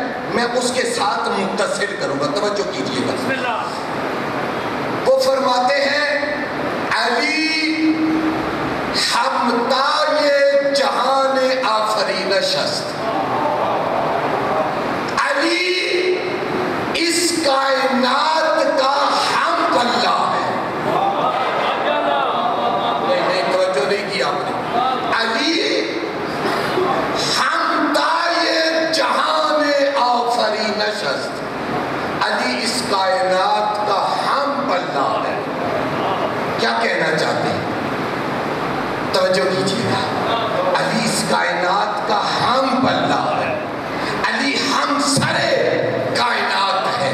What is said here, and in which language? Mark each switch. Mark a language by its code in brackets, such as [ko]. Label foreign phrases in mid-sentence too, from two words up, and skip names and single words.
[ur] میں اس کے ساتھ متصل کروں گا. توجہ کیجیے گا. وہ فرماتے ہیں [fa] علی ہمتائے جہان آفرینش است. [ur] علی اس کائنات کا ہم پلہ ہے. نہیں توجہ نہیں کی آپ نے. [fa] علی ہمتائے جہان آفرینش است. [ur] علی اس کائنات کا ہم پلہ ہے. کیا کہنا چاہتے ہیں؟ توجہ کیجیے گا. علی اس کائنات کا ہم پلہ ہے. علی ہم سرے کائنات ہے.